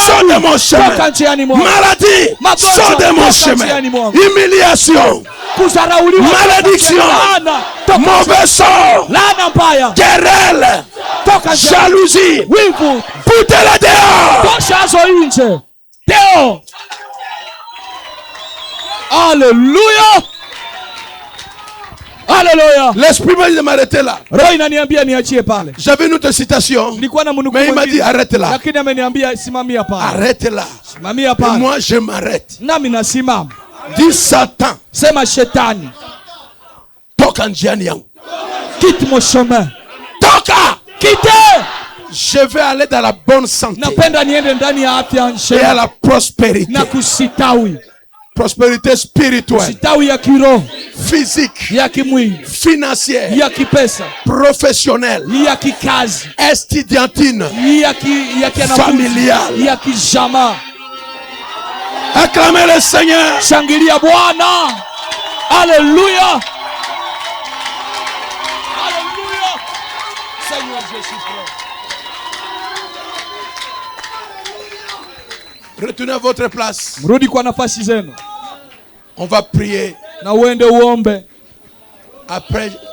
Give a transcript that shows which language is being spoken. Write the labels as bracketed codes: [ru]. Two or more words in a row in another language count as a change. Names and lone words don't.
[fr] sors de mon chemin. [sw] toka njiani mwangu, [fr] Maladie, [sw] Magonjwa, [fr] sors de mon [sw] toka [fr] chemin. [sw] njiani mwangu, [fr] Humiliation, [sw] kudharauliwa, [fr] malédiction, [sw] laana, toka [fr] mauvais sort, [sw] laana mbaya, [fr] querelle, [sw] toka njiani, [fr] jalousie, [sw] wivu, [fr] foutez-la dehors. [sw] tosha hazo nje. Deo. Haleluya, haleluya. [fr] L'esprit m'a dit de m'arrêter là. [sw] Roho inaniambia niachie pale. [fr] J'avais une autre citation, [sw] Nilikuwa na mnukuu [fr] mais il m'a dit [sw] mwingine, [fr] arrête là. [sw] lakini ameniambia simamia pale. [fr] Arrête là. [sw] Simamia [fr] Et [sw] pale. [fr] moi je m'arrête. [sw] Nami nasimama. [fr] Dis Satan, [sw] Sema shetani, toka njiani yangu. [fr] quitte mon chemin. [sw] Toka! [fr] Quitte. Je vais aller dans la bonne santé [sw] Napenda niende ndani ya afya [fr] et à [sw] njema [fr] la prospérité. [sw] na kusitawi. [fr] Prospérité spirituelle, [sw] Sitawi ya kiroho, [fr] physique, [sw] ya kimwili, [fr] financière, [sw] ya kipesa, [fr] professionnelle, [sw] ya kikazi, [fr] estudiantine, [sw] ya kianafunzi, [fr] familiale. [sw] ya kijamaa. [fr] Acclamez le Seigneur. [sw] Shangilia Bwana. Haleluya. Haleluya. [fr] Seigneur Jésus. Retournez à votre place. [sw] Mrudi kwa nafasi zenu [fr] On va prier. [sw] na uende uombe. [fr] Après,